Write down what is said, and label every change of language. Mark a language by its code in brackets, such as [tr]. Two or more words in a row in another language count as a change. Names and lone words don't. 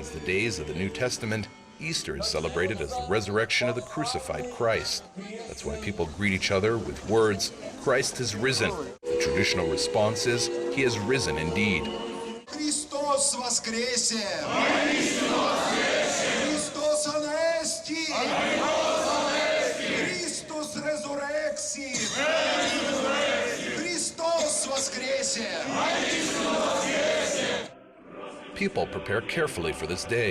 [en] days of the New Testament, Easter is celebrated as the resurrection of the crucified Christ. That's why people greet each other with words, "Christ has risen." The traditional response is, "He has risen indeed." [cu] Христос воскресе! [el] Χριστός ανέστη! [la] Christus resurrexit! [cu] Христос воскресе! [en] People prepare carefully for this day.